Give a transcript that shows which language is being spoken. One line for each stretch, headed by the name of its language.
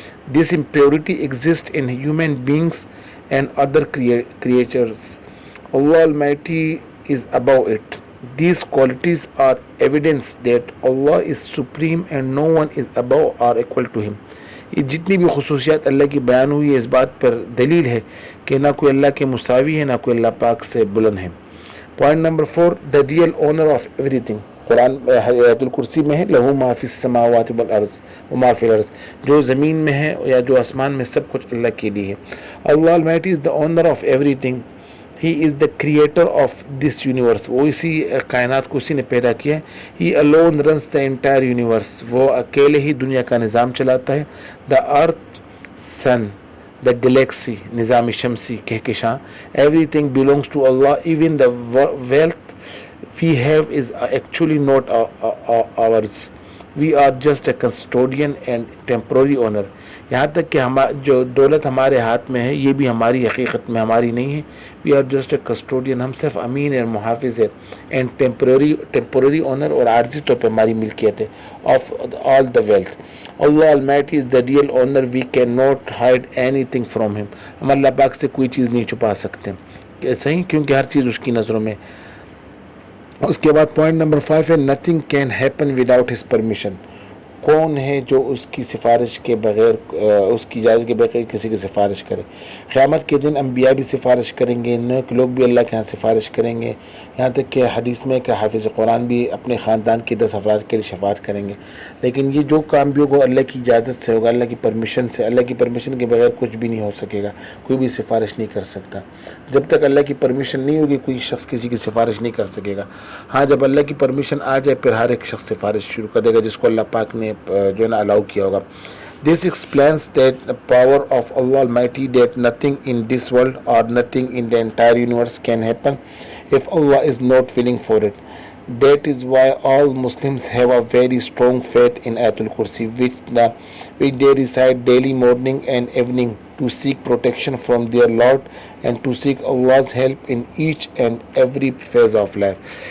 English: This impurity exists in human beings and other creatures. Allah Almighty is above it. These qualities are evidence that Allah is supreme and no one is above or equal to Him.
Urdu: یہ جتنی بھی خصوصیات اللہ کی بیان ہوئی ہے اس بات پر دلیل ہے کہ نہ کوئی اللہ کے مساوی ہے نہ کوئی اللہ پاک سے بلند ہے.
English: Point number 4, the real owner of everything.
Urdu: قرآن آیت الکرسی میں ہے
Arabic: لہو ما فی السماوات والارض وما فی الارض,
Urdu: جو زمین میں ہے یا جو آسمان میں سب کچھ اللہ کے لیے ہے.
English: Allah ultimately is the owner of everything. He is the creator of this universe.
Urdu: وہ اسی کائنات کو اسی نے پیدا کیا ہے.
English: He alone runs the entire universe.
Urdu: وہ اکیلے ہی دنیا کا نظام چلاتا ہے.
English: the earth, sun, the galaxy,
Urdu: نظام شمسی, کہکشاں,
English: Everything belongs to Allah. Even the wealth we have is actually not ours. We are just a custodian and temporary owner.
Urdu: یہاں تک کہ جو دولت ہمارے ہاتھ میں ہے یہ بھی ہماری حقیقت میں ہماری نہیں ہے.
English: We are just a custodian.
Urdu: ہم صرف امین اور محافظ ہے.
English: and temporary owner,
Urdu: اور عارضی طور پہ ہماری ملکیت ہے.
English: of all the wealth. Allah Almighty is the real owner. We cannot hide anything from Him.
Urdu: ہم اللہ پاک سے کوئی چیز نہیں چھپا سکتے, صحیح, کیونکہ ہر چیز اس کی نظروں میں. اس کے بعد
English: Point number 5 ہے nothing can happen without his permission.
Urdu: کون ہے جو اس کی سفارش کے بغیر, اس کی اجازت کے بغیر کسی کی سفارش کرے؟ قیامت کے دن انبیاء بھی سفارش کریں گے, نیک لوگ بھی اللہ کے ہاں سفارش کریں گے. یہاں تک کہ حدیث میں کہ حافظ قرآن بھی اپنے خاندان کے 10 افراد کے لیے شفاعت کریں گے. لیکن یہ جو کام بھی ہوگا اللہ کی اجازت سے ہوگا, اللہ کی پرمیشن سے. اللہ کی پرمیشن کے بغیر کچھ بھی نہیں ہو سکے گا, کوئی بھی سفارش نہیں کر سکتا. جب تک اللہ کی پرمیشن نہیں ہوگی کوئی شخص کسی کی سفارش نہیں کر سکے گا. ہاں جب اللہ کی پرمیشن آ جائے پھر ہر ایک شخص سفارش شروع کر دے گا جس کو اللہ پاک نے جو ہے نا الاؤ کیا ہوگا.
English: This explains that the power of Allah Almighty, that nothing in this world or nothing in the entire universe can happen if Allah is not willing for it. That is why all Muslims have a very strong faith in Ayatul Kursi, which they recite daily morning and evening to seek protection from their Lord and to seek Allah's help in each and every phase of life.